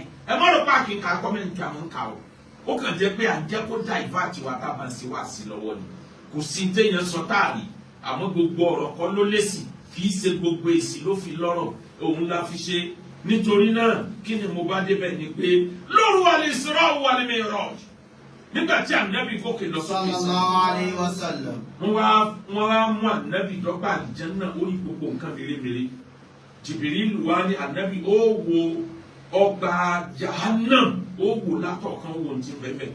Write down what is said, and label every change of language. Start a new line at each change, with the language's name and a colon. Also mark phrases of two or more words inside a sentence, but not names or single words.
Yoruba: Ẹ má lọ páàkì ká comment kí àwọn ń kà ó. Ó kàn jẹ́ pé à ń jẹ́ kó divert wa tá a bá ń ṣe wá sí lọ́wọ́ ni. Kò sí ní téèyàn sọ táàrí, àmọ́ gbogbo ọ̀rọ̀ kan ló lésì, kì í ṣe gbogbo èsì ló fi lọ́rọ̀, òun la fi ṣe. Nítorí náà kí ni mo bá débẹ̀ ni pé lóru al-Isra wal-Mi'raj, nígbà tí ànábì gòkè lọ sókè sí, wọ́n wá mú ànábì dọ́gba àlìjánnà orí gbogbo nǹkan mèremère. Jìbìrìlù wá ní ànábì ó wo ọgbà Jahannam, ó wò látọ̀kan wo ti bẹ̀bẹ̀.